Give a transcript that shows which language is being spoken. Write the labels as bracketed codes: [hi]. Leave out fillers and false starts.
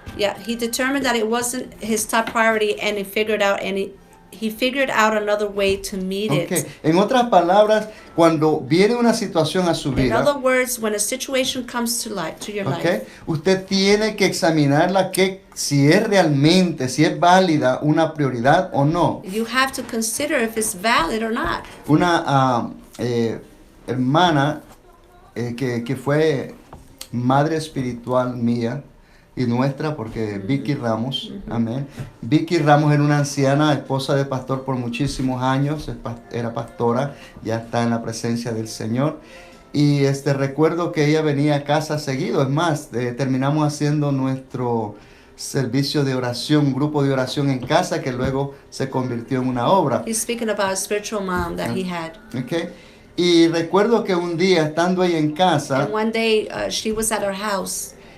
[en] yeah, he determined that it wasn't his top priority, and he figured out another way to meet Okay. it. [es] En otras palabras, cuando viene una situación a su [en] In [es] vida, [en] other words, when a situation comes to your okay, life, [es] usted tiene que examinarla si es válida una prioridad o no. [en] you have to consider if it's valid or not. [es] Una hermana que fue madre espiritual mía y nuestra, porque Vicky Ramos, amén. Vicky Ramos era una anciana, esposa de pastor por muchísimos años, era pastora, ya está en la presencia del Señor. Y recuerdo que ella venía a casa seguido, es más, terminamos haciendo nuestro servicio de oración, un grupo de oración en casa que luego se convirtió en una obra. [en] He's speaking about a spiritual mom that he had. Okay. [es] Y recuerdo que un día, estando ahí en casa, [en] And one day she was at her house.